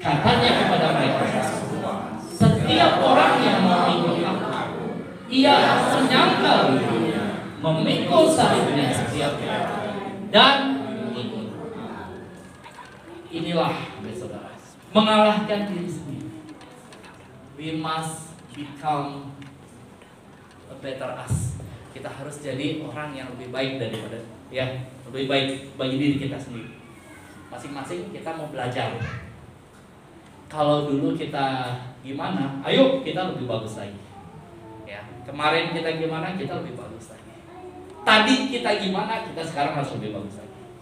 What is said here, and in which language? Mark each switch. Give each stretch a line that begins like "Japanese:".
Indonesian: Katanya kepada mereka, setiap orang yang mau ikut aku, ia menyangkal dirinya, memikul salibnya setiap hari, dan ikut. Inilah, saudara, mengalahkan diri sendiri.
English: We must become a better us.
Indonesian: Kita harus jadi orang yang lebih baik daripada, ya, lebih baik bagi diri kita sendiri. Masing-masing kita mau belajar. Kalau dulu kita gimana, ayo kita lebih bagus lagi. Ya, kemarin kita gimana, kita lebih bagus lagi. Tadi kita gimana, kita sekarang harus lebih bagus lagi.